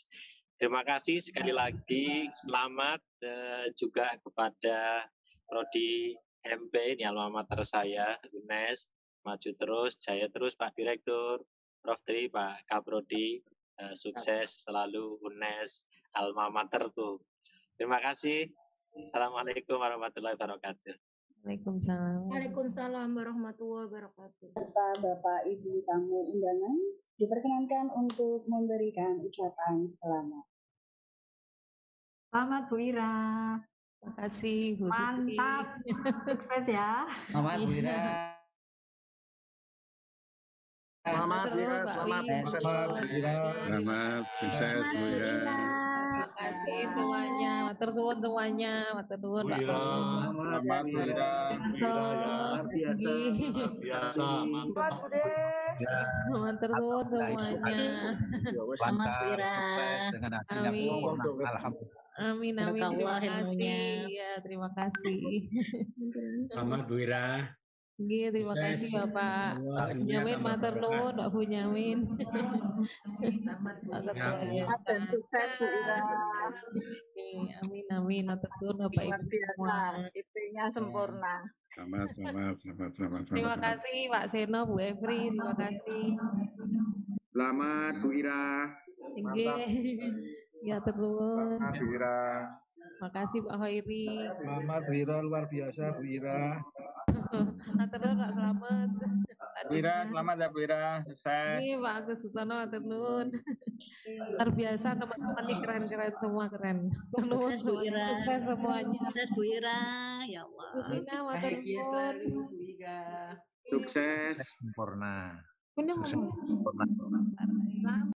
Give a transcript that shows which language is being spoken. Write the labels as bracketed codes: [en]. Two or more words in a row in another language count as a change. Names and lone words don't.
[id] Terima kasih sekali lagi, selamat juga kepada Prodi MP, ini alma mater saya, UNES, maju terus, jaya terus Pak Direktur, Prof. Tri, Pak Kaprodi, sukses selalu UNES, alma mater tuh. Terima kasih. [ar] السلام عليكم ورحمة الله وبركاته. Waalaikumsalam. وعليكم السلام ورحمة الله وبركاته. [id] Serta Bapak Ibu tamu undangan diperkenankan untuk memberikan ucapan selamat. Selamat Bu Ira. Terima kasih Bu Siti. Mantap. Sukses ya. Selamat Bu Ira. Selamat Bu Ira, selamat sukses Bu Ira. Selamat sukses Bu Ira. Terima kasih semuanya, [jv] matur suwun semuanya, matur suwun Pak. [id] Selamat Bu Ira. Luar biasa, mantap. [jv] Matur suwun semuanya. [id] Selamat Bu Ira. Sukses dengan hasil yang sempurna. Alhamdulillah. Amin, amin. Terima kasih. Ya, terima kasih. Selamat Bu Ira. Nggih, terima kasih Bapak Bunyamin, [jv] matur nuwun [id] Pak Bunyamin. Selamat dan sukses Bu Ira. Amin, amin. [jv] Matur nuwun Bapak [id] Luar Ibu biasa, semua. IP-nya sempurna. Selamat. Terima kasih Pak Seno, Bu Evri, terima kasih. Selamat Bu Ira. Nggih. Ya, terus. Bu Ira. Makasih Pak Hoiri. Selamat Bu Ira, luar biasa Bu Ira. [jv] Matur nuwun Pak Slamet. [id] Bu Ira, selamat ya Bu Ira, sukses. Ini Pak Agus Sutono, [jv] matur nuwun. [id] Luar biasa teman-teman ini keren-keren semua, keren. [jv] Matur nuwun [id] Sukses Bu Ira. sukses semuanya. Sukses Bu Ira, ya Allah. [jv] Supina, matur [id] Bahagia [jv] nuwun. [id] selalu Bu Ira. Sukses. Sempurna. Bener, Sukses Mama. sempurna.